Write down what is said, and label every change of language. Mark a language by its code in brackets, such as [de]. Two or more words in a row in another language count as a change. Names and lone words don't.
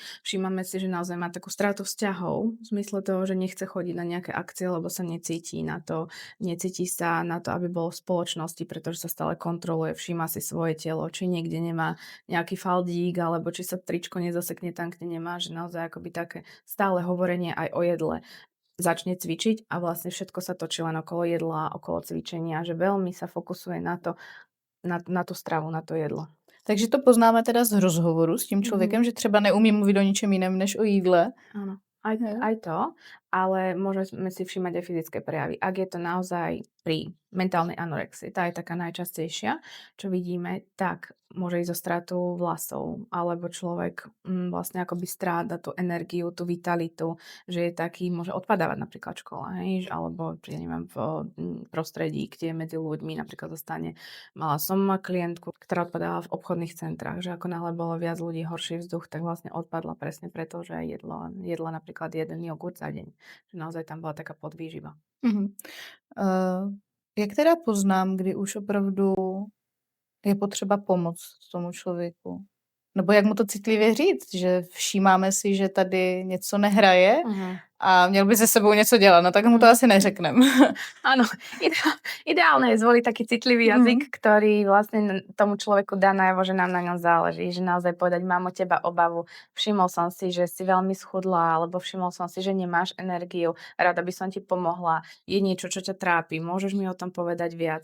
[sk] Všímame si, že naozaj má takú stratu vzťahov, v zmysle toho, že nechce chodiť na nejaké akcie, lebo sa necíti na to, necíti sa na to, aby bol v spoločnosti, pretože sa stále kontroluje, všíma si svoje telo, či niekde nemá nejaký faldík, alebo či sa tričko nezasekne tam, kde nemá, že naozaj akoby také stále hovorenie aj o jedle. Začne cvičiť a vlastne všetko sa točí len okolo jedla, okolo cvičenia, že veľmi sa fokusuje na to, na tú stravu, na to jedlo. Takže to poznáme teda z rozhovoru s tím Mhm. [cs] člověkem, že třeba neumí mluvit o ničem jiném než o jídle. [sk] Áno, aj Jo. aj to, ale môžeme si všímať aj fyzické prejavy. Ak je to naozaj pri mentálnej anorexii, tá je taká najčastejšia, čo vidíme, tak môže ísť o stratu vlasov, alebo človek vlastne akoby stráda tú energiu, tú vitalitu, že je taký, môže odpadávať napríklad škola, hej, alebo ja neviem, v prostredí, kde je medzi ľuďmi napríklad zostane. Mala som klientku, ktorá odpadávala v obchodných centrách, že ako náhle bolo viac ľudí, horší vzduch, tak vlastne odpadla presne preto, že jedla napríklad jeden jogurt za deň. Že naozaj tam bola taká podvýživa. Mhm. [cs] Jak teda poznám, kdy už opravdu je potřeba pomoct tomu člověku? Nebo jak mu to citlivě říct, že všímáme si, že tady něco nehraje Mhm. a měl by se sebou něco dělat, no tak mu to Mhm. asi neřekneme. [sk] Áno, ideálne je zvoliť taký citlivý Mhm. jazyk, ktorý vlastne tomu človeku dá najavo, že nám na ňom záleží, že naozaj povedať: "Mám o teba obavu, všimol som si, že si veľmi schudla, alebo všimol som si, že nemáš energiu, rada by som ti pomohla, je niečo, čo ťa trápi, môžeš mi o tom povedať viac."